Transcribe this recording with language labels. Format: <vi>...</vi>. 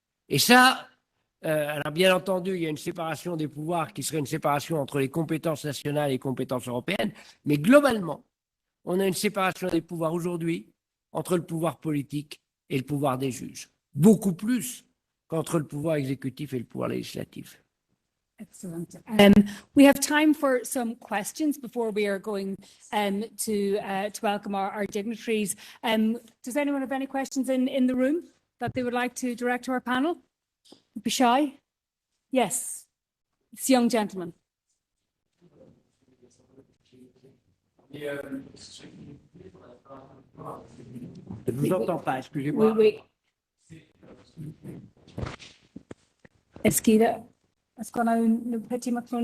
<fr>Et ça, alors bien entendu, il y a une séparation des pouvoirs qui serait une séparation entre les compétences nationales et les compétences européennes, mais globalement, on a une séparation des pouvoirs aujourd'hui entre le pouvoir politique et le pouvoir des juges, beaucoup plus qu'entre le pouvoir exécutif et le pouvoir législatif.</fr> <en>Excellent. We have time for some questions before we are going to welcome our dignitaries. Does anyone have any questions in the room that they would like to direct to our panel? Be shy. Yes, it's a young gentleman.</en> <fr>Je ne vous entends pas, excusez-moi. Oui. Eskida, est-ce qu'on a un petit microphone?</fr>